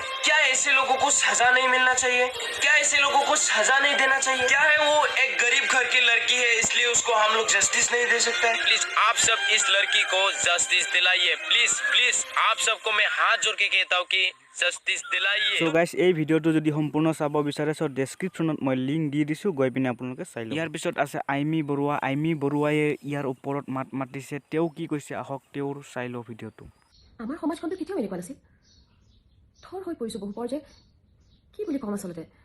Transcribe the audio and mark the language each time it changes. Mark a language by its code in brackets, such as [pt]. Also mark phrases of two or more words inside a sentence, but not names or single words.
[hi] क्या ऐसे लोगों को सजा नहीं मिलना चाहिए? क्या ऐसे लोगों को सजा नहीं देना चाहिए? क्या है वो एक गरीब घर की लड़की है इसलिए उसको हम लोग जस्टिस नहीं दे सकते? प्लीज आप सब इस लड़की को जस्टिस दिलाइए, [en] please please. [hi] आप सबको मैं हाथ जोड़ के कहता हूँ कि जस्टिस दिलाइए। [en] so guys [as] এই ভিডিঅ'টো যদি সম্পূৰ্ণ চাব বিচাৰে সো ডেছক্ৰিপশ্যনত মই লিংক দি দিছোঁ, গৈ পিনে আপোনালোকে চাই লওক। ইয়াৰ পিছত আছে আইমি বৰুৱা। আইমি বৰুৱাই ইয়াৰ ওপৰত মাত মাতিছে, তেওঁ কি কৈছে আহক তেওঁৰ চাই লওঁ ভিডিঅ'টো। আমাৰ সমাজখনটো কেতিয়াও এনেকুৱা নাছিল। থৰ হৈ পৰিছোঁ বহু পৰ যে কি বুলি ক'ম আচলতে।